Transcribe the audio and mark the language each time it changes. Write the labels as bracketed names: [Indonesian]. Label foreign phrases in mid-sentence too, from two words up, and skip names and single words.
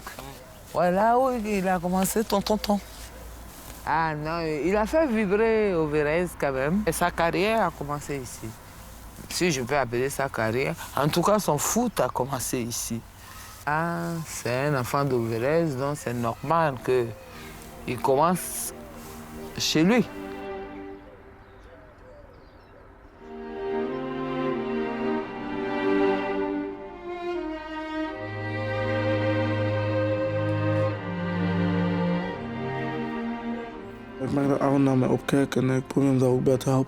[French] Voilà où il a commencé tonton. Ah non, il a fait vibrer au Vérez quand même. Et sa carrière a commencé ici. Si je peux appeler sa carrière. En tout cas, son foot a commencé ici. Ah, c'est un enfant de Vérez, donc c'est normal qu'il commence chez lui. [Dutch] Ik merk dat Aaron naar mij opkijkt en ik probeer hem daar ook bij te helpen.